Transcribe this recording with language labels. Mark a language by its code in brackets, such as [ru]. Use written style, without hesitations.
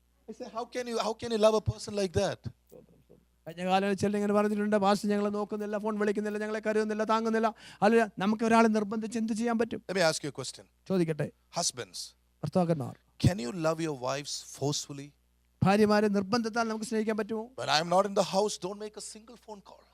[en] I say, how can you love a person like that? [ml] കഴിഞ്ഞ കാലങ്ങളിൽ ചിലർ ഇങ്ങനെ പറഞ്ഞിട്ടുണ്ട്, പാസ്റ്റർ ഞങ്ങളെ നോക്കുന്നില്ല, ഫോൺ വിളിക്കുന്നില്ല, ഞങ്ങളെ കരുതുന്നില്ല, താങ്ങുന്നില്ല. അല്ല, നമുക്ക് ഒരാളെ നിർബന്ധിച്ച് എന്ത് ചെയ്യാൻ പറ്റും? [en] Let me ask you a question. [ml] ചോദിക്കട്ടെ. [en] Husbands, [ml] ഭർത്താക്കന്മാർ, [en] can you love your wives forcefully? [ml] ഭാര്യമാരെ നിർബന്ധത്താൽ നമുക്ക് സ്നേഹിക്കാൻ പറ്റുമോ? [en] When I am not in the house, don't make a single phone call.